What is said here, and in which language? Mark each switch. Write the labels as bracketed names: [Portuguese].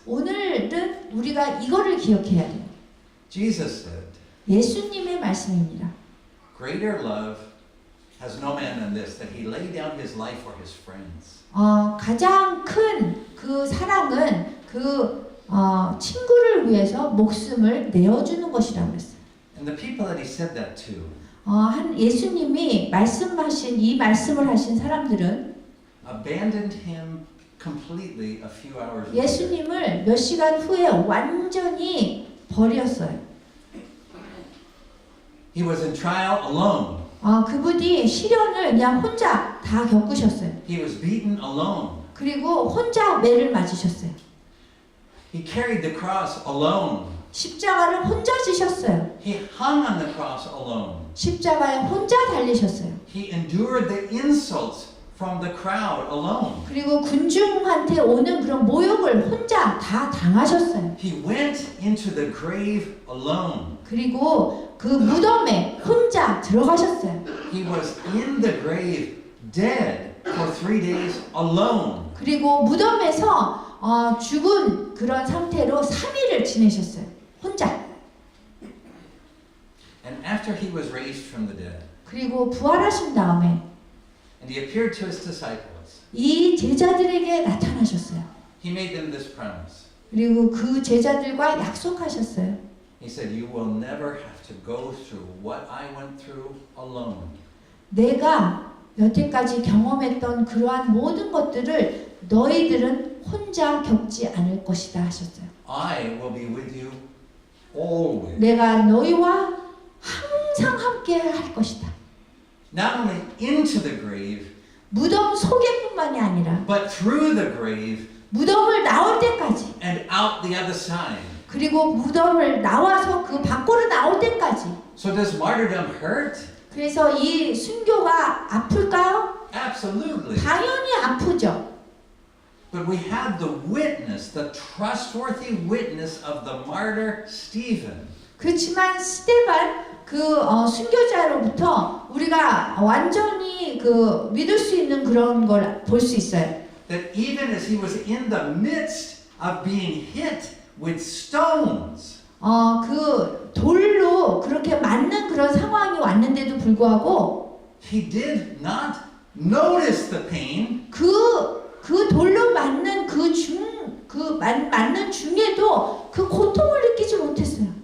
[Korean] 오늘은 우리가 이거를 기억해야 돼요. [English] Jesus said, [Korean] 예수님의 말씀입니다. [English] greater love has no man than this, that he laid down his life for his friends. [Korean] 가장 큰 그 사랑은 친구를 위해서 목숨을 내어주는 것이라고 그랬어요. [English] And the people that he said that to, [Korean] 예수님이 이 말씀을 하신 사람들은 [English] abandoned him completely a few hours later. [Korean] 예수님을 몇 시간 후에 완전히 버렸어요. [English] He was in trial alone. [Korean] 그분이 시련을 그냥 혼자 다 겪으셨어요. [English] He was beaten alone. [Korean] 그리고 혼자 매를 맞으셨어요. [English] He carried the cross alone. [Korean] 십자가를 혼자 지셨어요. [English] He hung on the cross alone. [Korean] 십자가에 혼자 달리셨어요. [English] He endured the insults from the crowd alone. [Korean] 그리고 군중한테 오는 그런 모욕을 혼자 다 당하셨어요. [English] He went into the grave alone. [Korean] 그리고 그 무덤에 혼자 들어가셨어요. [English] He was in the grave dead for 3 days alone. [Korean] 그리고 무덤에서 죽은 그런 상태로 3일을 지내셨어요. 혼자. [English] And after he was raised from the dead, [Korean] 그리고 부활하신 다음에 [English] and he appeared to his disciples, [Korean] 이 제자들에게 나타나셨어요. [English] he made them this promise. [Korean] 그리고 그 제자들과 약속하셨어요. [English] He said, you will never have to go through what I went through alone. [Korean] 내가 여태까지 경험했던 그러한 모든 것들을 너희들은 혼자 겪지 않을 것이다 하셨어요. [English] I will be with you always. [Korean] 내가 너희와 항상 함께 할 것이다. [English] Not only into the grave, [Korean] 무덤 속에뿐만이 아니라 [English] but through the grave [Korean] 무덤을 나올 때까지 [English] and out the other side. [Korean] 그리고 무덤을 나와서 그 밖으로 나올 때까지. [English] So does martyrdom hurt? [Korean] 그래서 이 순교가 아플까요? [English] Absolutely. [Korean] 당연히 아프죠. [English] But we have the witness, the trustworthy witness of the martyr Stephen. [Korean] 그렇지만 스테반 순교자로부터 우리가 완전히 믿을 수 있는 그런 걸 볼 수 있어요. [English] That even as he was in the midst of being hit with stones, [Korean] 돌로 그렇게 맞는 그런 상황이 왔는데도 불구하고 [English] he did not notice the pain. [Korean] 그 돌로 맞는 맞는 중에도 그 고통을 느끼지 못했어요.